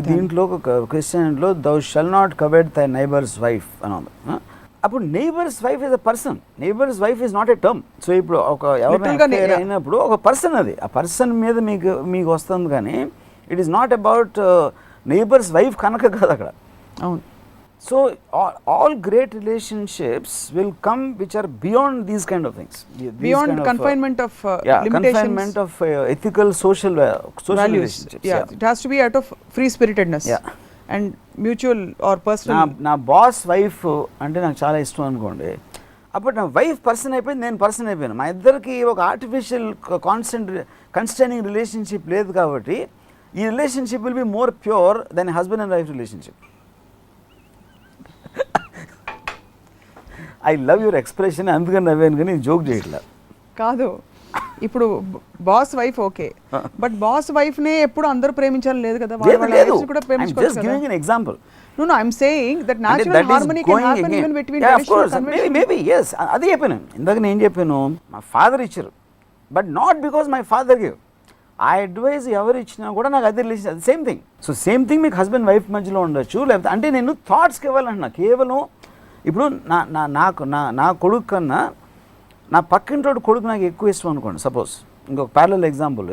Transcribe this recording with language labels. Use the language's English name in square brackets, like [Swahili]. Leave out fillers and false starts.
[Telugu] దీంట్లో క్రిస్టియన్లో [English] thou shall not covet thy neighbour's wife [Telugu] అని ఉంది. అప్పుడు [English] Neighbour's wife is a person, neighbour's wife is not a term. [Telugu] So ఇప్పుడు ఒక ఎవరైనా అయినప్పుడు ఒక పర్సన్, అది ఆ పర్సన్ మీద మీకు వస్తుంది. కానీ [English] it is not about neighbour's wife [Telugu] కనుక కాదు అక్కడ. అవును. [English] So all great relationships will come which are beyond these kind of things, beyond kind confinement of limitations, confinement of ethical social values. relationships. Yeah, it has to be out of free spiritedness and mutual or personal. [Telugu] నా boss wife అంటే నాకు చాలా ఇష్టం అనుకోండి, అప్పుడు నా wife person అయిపోయింది, నేను పర్సన్ అయిపోయాను. మా ఇద్దరికి ఒక ఆర్టిఫిషియల్ కన్స్టైనింగ్ రిలేషన్షిప్ లేదు. కాబట్టి ఈ [English] Relationship will be more pure than husband and wife relationship. I love your expression, [Telugu] అందుకని నవ్వాను కానీ జోక్ చేయట్లా కాదు. ఇప్పుడు boss wife okay, but boss wife నే ఎప్పుడు అందరూ ప్రేమించాలని లేదు కదా, కూడా ప్రేమించుకోవచ్చు. [English] Example. No, I'm saying that natural harmony can happen even between traditional conventions. Maybe yes. [Telugu] అది చెప్పాను ఇందాక, నేను చెప్పాను మా ఫాదర్ ఇచ్చారు, [English] But not because my father give. [Telugu] ఆ అడ్వైస్ ఎవరు ఇచ్చినా కూడా నాకు అదే రిలేషన్, అది same thing. So same thing మీకు హస్బెండ్ వైఫ్ మధ్యలో ఉండొచ్చు, లేకపోతే అంటే నేను థాట్స్కి ఇవ్వాలంటున్నా. కేవలం ఇప్పుడు నా కొడుకు కన్నా నా పక్కింటోడు కొడుకు నాకు ఎక్కువ ఇష్టం అనుకోండి, సపోజ్. ఇంకొక ప్యారలల్ ఎగ్జాంపుల్.